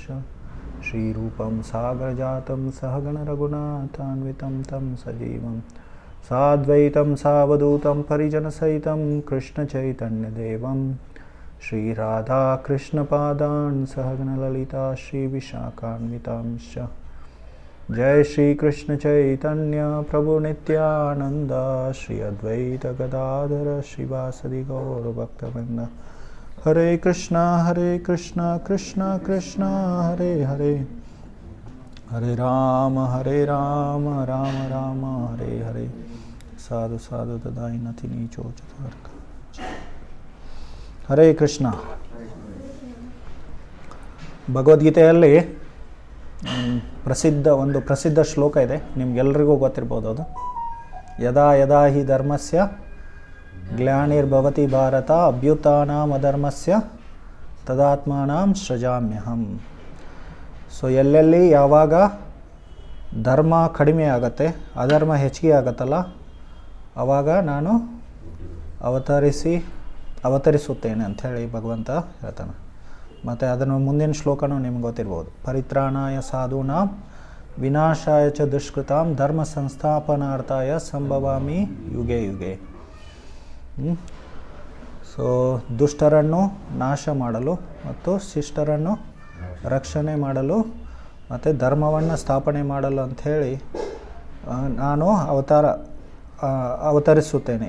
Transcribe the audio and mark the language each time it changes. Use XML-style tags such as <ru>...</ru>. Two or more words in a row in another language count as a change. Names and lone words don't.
<sa>श्रीरूपं सागरजातं सहगणरघुनाथान्वितं तं सजीवं साद्वैतं सावधूतं परिजनसहितं कृष्णचैतन्यदेवं श्रीराधाकृष्णपादान् सहगणललिता श्रीविशाखान्वितांश्च। जय श्रीकृष्ण चैतन्य प्रभु नित्यानन्द श्री अद्वैत गदाधर श्रीवासदि गौरभक्तवृन्द। हरे कृष्णा कृष्णा कृष्णा हरे हरे, हरे राम राम राम हरे हरे। साधु साधु तदाई नति नीचो चतुर्क। ಹರೇ ಕೃಷ್ಣ.</sa> <kn>ಭಗವದ್ಗೀತೆಯಲ್ಲಿ ಒಂದು ಪ್ರಸಿದ್ಧ ಶ್ಲೋಕ ಇದೆ, ನಿಮ್ಗೆಲ್ರಿಗೂ ಗೊತ್ತಿರ್ಬೋದು.</kn> <sa>ಅದು ಯದಾ ಯದಾ ಹಿ ಧರ್ಮಸ್ಯ ಗ್ಲಾನಿರ್ಭವತಿ ಭಾರತ ಅಭ್ಯುತ್ಥಾನಾಂ ಅಧರ್ಮಸ್ಯ ತದಾತ್ಮಾನಾಂ ಸೃಜಾಮ್ಯಹಂ.</sa> <kn>ಸೊ ಎಲ್ಲೆಲ್ಲಿ ಯಾವಾಗ ಧರ್ಮ ಕಡಿಮೆ ಆಗತ್ತೆ, ಅಧರ್ಮ ಹೆಚ್ಚಿಗೆ ಆಗತ್ತಲ್ಲ, ಆವಾಗ ನಾನು ಅವತರಿಸುತ್ತೇನೆ ಅಂಥೇಳಿ ಭಗವಂತ ಹೇಳ್ತಾನೆ. ಮತ್ತು ಅದನ್ನು ಮುಂದಿನ ಶ್ಲೋಕನೂ ನಿಮ್ಗೆ ಗೊತ್ತಿರ್ಬೋದು.</kn> <sa>ಪರಿತ್ರಾಣಾಯ ಸಾಧೂನಾಂ ವಿನಾಶಾಯ ಚ ದುಷ್ಕೃತಾಂ ಧರ್ಮ ಸಂಸ್ಥಾಪನಾರ್ಥಾಯ ಸಂಭವಾಮಿ ಯುಗೆ ಯುಗೆ.</sa> <kn>ಸೊ ದುಷ್ಟರನ್ನು ನಾಶ ಮಾಡಲು ಮತ್ತು ಶಿಷ್ಟರನ್ನು ರಕ್ಷಣೆ ಮಾಡಲು ಮತ್ತು ಧರ್ಮವನ್ನು ಸ್ಥಾಪನೆ ಮಾಡಲು ಅಂಥೇಳಿ ನಾನು ಅವತರಿಸುತ್ತೇನೆ.</kn>